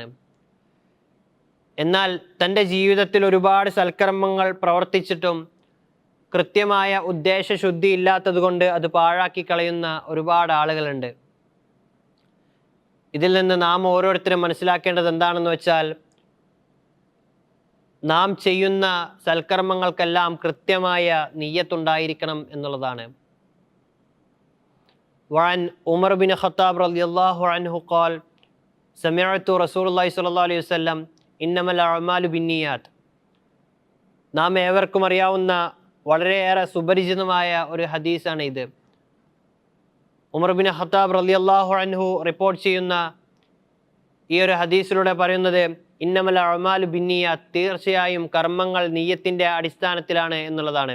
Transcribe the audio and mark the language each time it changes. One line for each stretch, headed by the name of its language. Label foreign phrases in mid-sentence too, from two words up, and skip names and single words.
Malayalam: എന്നാൽ തൻ്റെ ജീവിതത്തിൽ ഒരുപാട് സൽക്കർമ്മങ്ങൾ പ്രവർത്തിച്ചിട്ടും കൃത്യമായ ഉദ്ദേശശുദ്ധി ഇല്ലാത്തത് കൊണ്ട് അത് പാഴാക്കി കളയുന്ന ഒരുപാട് ആളുകളുണ്ട്. ഇതിൽ നിന്ന് നാം ഓരോരുത്തരും മനസ്സിലാക്കേണ്ടത് എന്താണെന്ന് വെച്ചാൽ, നാം ചെയ്യുന്ന സൽക്കർമ്മങ്ങൾക്കെല്ലാം കൃത്യമായ നിയ്യത്തുണ്ടായിരിക്കണം എന്നുള്ളതാണ്.
Arabic: وعن عمر بن الخطاب رضي الله عنه قال سمعت رسول الله صلى الله عليه وسلم إنما الأعمال بالنيات.
Malayalam: നാം ഏവർക്കും അറിയാവുന്ന വളരെയേറെ സുപരിചിതമായ ഒരു ഹദീസാണ് ഇത്. ഉമർ ബിൻ ഖത്താബ്
Arabic: رضي الله عنه
Malayalam: റിപ്പോർട്ട് ചെയ്യുന്ന ഈ ഒരു ഹദീസിലൂടെ പറയുന്നത്,
Arabic: إنما الأعمال بالنيات,
Malayalam: തീർച്ചയായും കർമ്മങ്ങൾ നിയ്യത്തിൻ്റെ അടിസ്ഥാനത്തിലാണ് എന്നുള്ളതാണ്.